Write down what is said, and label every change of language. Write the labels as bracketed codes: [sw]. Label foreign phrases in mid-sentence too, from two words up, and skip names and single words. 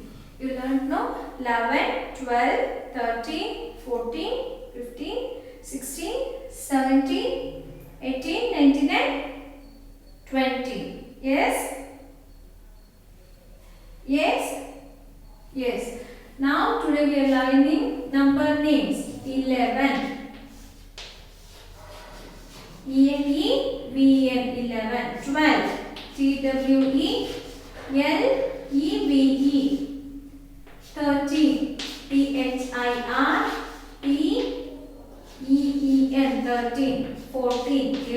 [en] You learned no? 11, 12, 13, 14, 15, 16, 17, 18, 19 and 20. Yes? Yes? Yes. Now today we are learning number names. 11. E-N-E-V-E-N 11. 12. T-W-E-L-E-V-E. 13. T-H-I-R-T-E-E-N 13. 14.